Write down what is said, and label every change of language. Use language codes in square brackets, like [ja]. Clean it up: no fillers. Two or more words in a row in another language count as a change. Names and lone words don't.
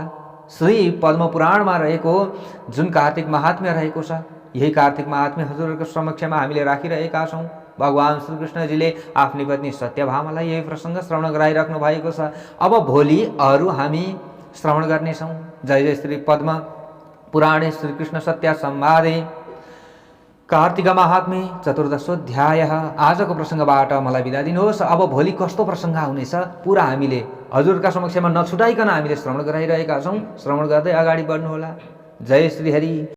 [ne] श्री पद्मपुराणमा रहेको जुन कार्तिक महात्म्य रहेको छ, यही कार्तिक महात्म्य हजुरहरूको समक्षमा हामीले राखिरहेका छौँ। भगवान श्रीकृष्णजीले आफ्नी पत्नी सत्यभामालाई यही प्रसङ्ग श्रवण गराइराख्नु भएको छ। अब भोलि अरू हामी श्रवण गर्नेछौँ। [sa] जय जय श्री पद्म पुराणे श्रीकृष्ण सत्य संवादे कार्तिक महात्म्य चतुर्दशोऽध्याय। [ne] आजको प्रसङ्गबाट मलाई बिदा दिनुहोस्। अब भोलि कस्तो प्रसङ्ग आउनेछ पुरा हामीले हजुरका समक्षमा नछुटाइकन हामीले श्रवण गराइरहेका छौँ। श्रवण गर्दै अगाडि बढ्नुहोला। जय श्री हरि।